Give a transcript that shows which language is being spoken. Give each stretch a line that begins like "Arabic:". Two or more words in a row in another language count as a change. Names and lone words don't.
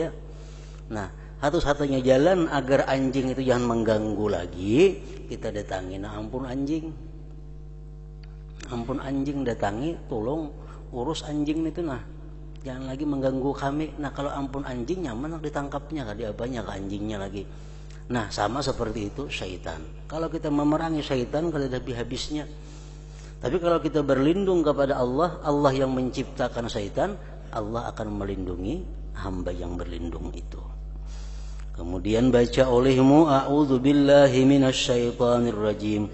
Indonesian: Nah, satu-satunya jalan agar anjing itu jangan mengganggu lagi, kita datangi. Nah, ampun anjing datangi, tolong urus anjing itu, nah jangan lagi mengganggu kami. Nah, kalau ampun anjing nyaman ditangkapnya, kada apanya ke anjingnya lagi. Nah, sama seperti itu syaitan. Kalau kita memerangi syaitan, kada ada habis-habisnya. Tapi kalau kita berlindung kepada Allah, Allah yang menciptakan syaitan, Allah akan melindungi hamba yang berlindung itu. Kemudian baca olehmu,
Arabic: أعوذ بالله من الشيطان الرجيم.